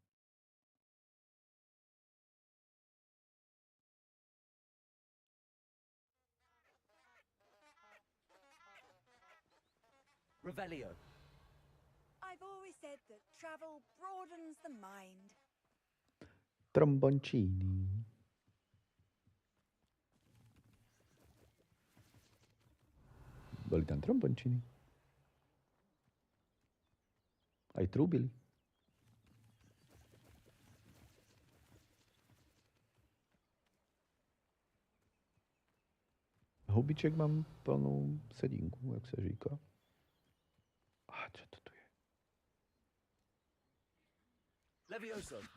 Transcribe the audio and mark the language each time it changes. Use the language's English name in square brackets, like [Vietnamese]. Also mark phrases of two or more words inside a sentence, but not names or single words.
[English] Revelio. I've always said that travel broadens the mind. [Slovak] Tromboncini. Boli tam tromboncini. Aj trúbili. Hubiček mám plnú sedinku, jak sa říká. Čo to tu je? Levioso.